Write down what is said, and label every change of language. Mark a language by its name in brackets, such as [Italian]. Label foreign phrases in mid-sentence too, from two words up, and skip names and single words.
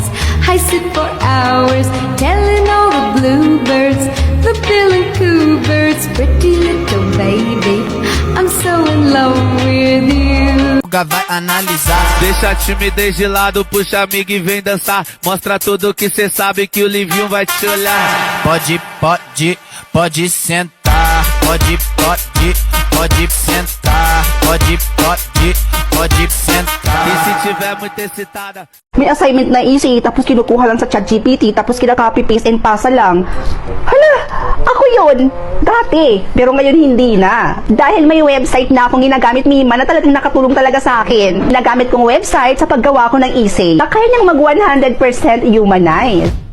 [English] I sit for hours telling all the bluebirds, the bill and coo birds, pretty little baby, I'm so in love with you. [Portuguese] Vai analisar. Deixa a timidez de lado, puxa amigo e vem dançar. Mostra tudo que cê sabe que o Livinho vai te olhar. Pode sentar. Pode sentar. Pode sentar. E se tiver muito excitada, [Filipino] May assignment na easy, tapos kinukuha lang sa ChatGPT, tapos kinaka- [English] copy-paste and [Filipino] pasa lang. Hala, ako yun. Dati. Pero ngayon hindi na. Dahil may website na akong ginagamit, Mima, na talagang nakatulong talaga sa akin. Nagamit kong website sa paggawa ko ng essay na kaya niyang mag 100% humanize.